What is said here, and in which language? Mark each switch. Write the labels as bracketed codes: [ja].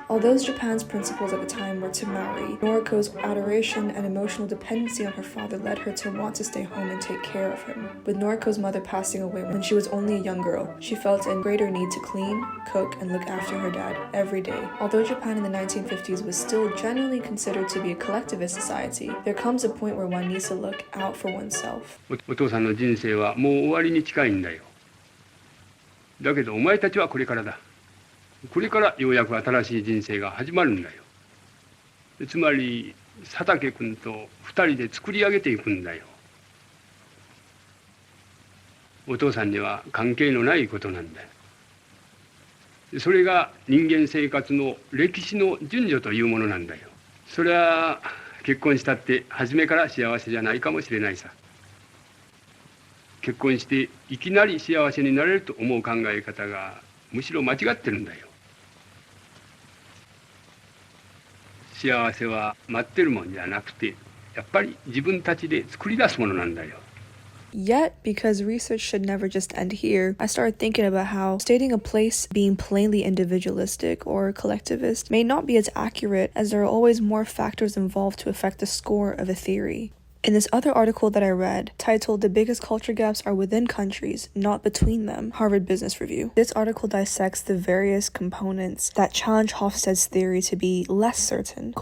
[en] Although Japan's principles at the time were to marry, Noriko's adoration and emotional dependency on her father led her to want to stay home and take care of him. With Noriko's mother passing away when she was only a young girl, she felt a greater need to clean, cook, and look after her dad every day. Although Japan in the 1950s was still generally considered to be a collectivist society, there comes a point where one needs to look out for oneself. [ja] お父さんの人生はもう終わりに近いんだよ。だけどお前たちはこれからだ。これからようやく新しい人生が始まるんだよ。つまり佐竹君と2人で作り上げていくんだよ。お父さんには関係のないことなんだよ。それが人間生活の歴史の順序というものなんだよ。それは結婚したって初めから幸せじゃないかもしれないさ。結婚していきなり幸せになれると思う考え方がむしろ間違ってるんだよ。幸せは待ってるもんじゃなくて、やっぱり自分たちで作り出すものなんだよ。 [en] Yet, because research should never just end here, I started thinking about how stating a place being plainly individualistic or collectivist may not be as accurate, as there are always more factors involved to affect the score of a theory. In this other article that I read, titled "The Biggest Culture Gaps Are Within Countries, Not Between Them," Harvard Business Review, this article dissects the various components that challenge Hofstede's theory to be less certain.